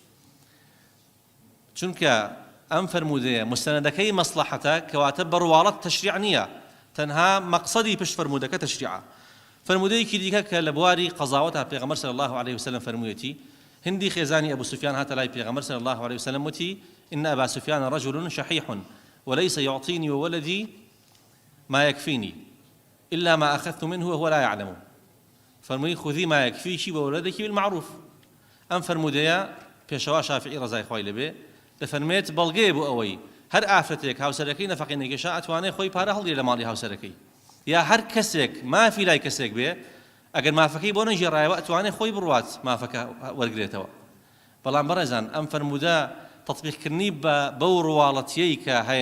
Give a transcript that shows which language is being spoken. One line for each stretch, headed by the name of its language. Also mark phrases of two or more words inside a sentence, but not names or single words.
Central Kurdish: چونکە ئەم فەرموودەیە مستەنەدەکەی مەسلەحەتە کەواتە بڕواڵەت تەشریع نییە تەنها مەقسەدی پشت فەرموودەکە تەشریعە فەرموودەیەکی دیکە کە لە بواری قەزاوەتە پێغەمبەر
Arabic: صلی الله عليه وسلم
Central Kurdish: فەرموویەتی هندی خێزانی ئەبوو سوفیان هاتە لای پێغەمبەر
Arabic: صلی الله عليه وسلم
Central Kurdish: وتی
Arabic: إن أبا سفيان رجل شحيح وليس يعطيني وولدي ما يكفيني إلا ما أخذت منه وهو لا يعلم
Central Kurdish: فرمي
Arabic: خذي ما يكفيك وولدك بالمعروف
Central Kurdish: أم فرموديا پێشەوا شافعی ڕەزای خوای لەبێ دەفەرمێت بەڵگەیە بۆ ئەوەی هەر ئافرەتێک هاوسەرەکەی نەفەقی نەکێشا ئەتوانێت خۆی پارە هەڵگرێت لە ماڵی هاوسەرەکەی یا هەر کەسێک مافی لای کەسێک بێ ئەگەر مافەکەی بۆ نەژێڕایەوە ئەتوانێت خۆی بڕوات مافەکە وەرگرێتەوە بەڵام بەڕێزان ئەم فەرموودە تەطبیقکردنی بەو ڕواڵەتیەی کە هەیە